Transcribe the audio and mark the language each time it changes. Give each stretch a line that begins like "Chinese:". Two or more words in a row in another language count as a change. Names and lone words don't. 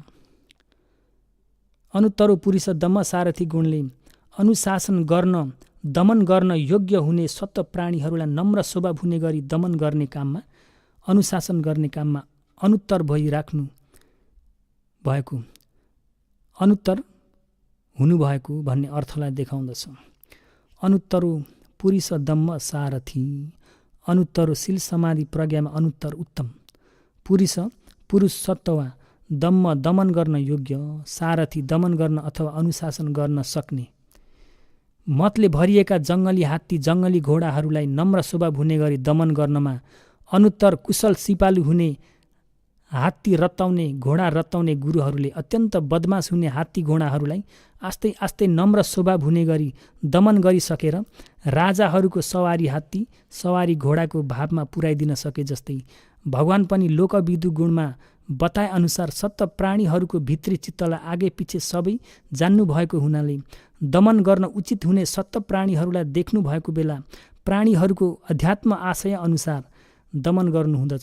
Pali: अनुत्तरो पुरुष दम्म सारथी
Nepali: गुणले अनुशासन गर्न दमन गर्न योग्य हुने सत्त प्राणीहरूलाई नम्र स्वभाव हुने गरी दमन गर्ने काममा अनुशासन गर्ने काममा अनुत्तर भइराख्नु भएको, अनुत्तर हुनुभएको भन्ने अर्थलाई देखाउँदछ।
Pali: अनुत्तरो पुरुष दम्म सारथी,
Nepali: अनुत्तरो शील समाधि प्रज्ञामा अनुत्तर उत्तम, पुरुष सत्व दम्म दमन गर्न योग्य, सारथी दमन गर्न अथवा अनुशासन गर्न सक्ने, मतले भरिएका जङ्गली हात्ती जङ्गली घोडाहरूलाई नम्र स्वभाव हुने गरी दमन गर्नमा अनुत्तर कुशल सिपालु हुने हात्ती रत्ताउने घोडा रत्ताउने गुरुहरूले अत्यन्त बदमास हुने हात्ती घोडाहरूलाई आस्ते आस्ते नम्र स्वभाव हुने गरी दमन गरिसकेर राजाहरूको सवारी हात्ती सवारी घोडाको भावमा पुर्याइदिन सके जस्तै भगवान पनि लोकविदु गुणमा बताए अनुसार सत्त प्राणीहरूको भित्री चित्तलाई आगे पिछे सबै जान्नु भएको हुनाले दमन गर्न उचित हुने सत्त प्राणीहरूलाई देख्नु भएको बेला प्राणीहरूको अध्यात्म आशय अनुसार दमन गर्नुहुँदछ।